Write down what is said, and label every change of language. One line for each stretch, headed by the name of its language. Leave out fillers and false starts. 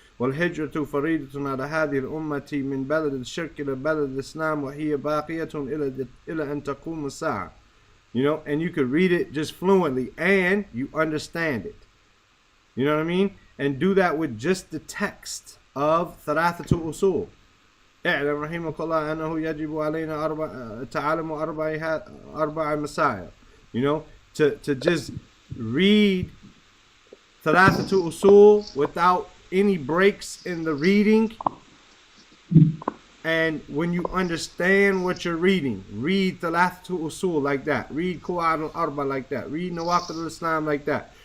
Arabic: والهجرة فريضة على هذه الأمة من بلد الشرك إلى بلد الإسلام وهي باقية إلى أن تقوم الساعة.
English: You know, and you could read it just fluently and you understand it. You know what I mean? And do that with just the text of Thalathat-ul-Usul.
Arabic: اعلم رحمك الله أنه يجب علينا تعلم أربع مسائل.
English: You know, to just read Thalathat-ul-Usul without any breaks in the reading. And when you understand what you're reading, read Thalathat-ul-Usul like that. Read Qawa'id al-Arba like that. Read Nawaqid al-Islam like that.